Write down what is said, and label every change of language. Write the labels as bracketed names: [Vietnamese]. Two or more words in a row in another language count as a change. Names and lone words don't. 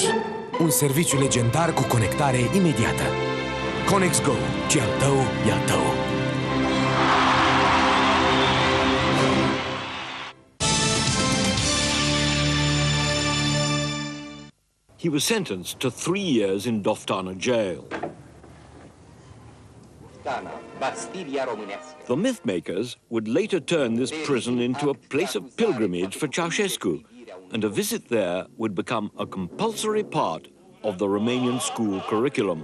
[Romanian] Un serviciu legendar cu conectare imediată. Conex Go. Ce-al tău, e al tău. [English] He was sentenced to 3 years in Doftana jail. The myth-makers would later turn this prison into a place of pilgrimage for Ceausescu, and a visit there would become a compulsory part of the Romanian school curriculum.